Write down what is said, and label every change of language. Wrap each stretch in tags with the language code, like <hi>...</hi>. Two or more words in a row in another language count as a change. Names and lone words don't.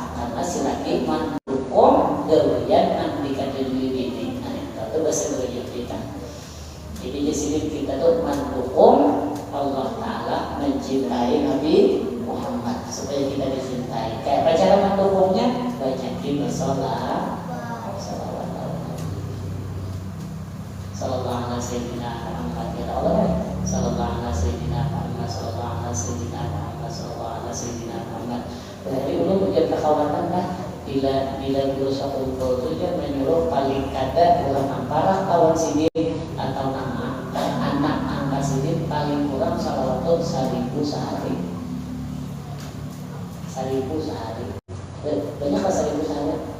<bjn>Karena si laki mendukung gawean nanti dikatujui bini. Itu bahasa berujuk kita. Jadi di sini kita tuh mendukung Allah Ta'ala mencintai Nabi Muhammad supaya kita dicintai. Kayak apa cara mendukungnya? Banyakin bersolat,</bjn> <ar>صلى الله عليه سيدنا محمد يا الله، صلى الله عليه سيدنا محمد، صلى الله عليه سيدنا محمد، صلى الله عليه سيدنا محمد.</ar> <bjn>Berarti dulu menjadi kekhawatiran lah bila guru sekumpul itu dia menyuruh paling kada kurang ampara kawan sidik atau anak angka sidik paling kurang salawatun 1000 sehari. 1000 sehari. Banyak kan 1000 sehari?</bjn>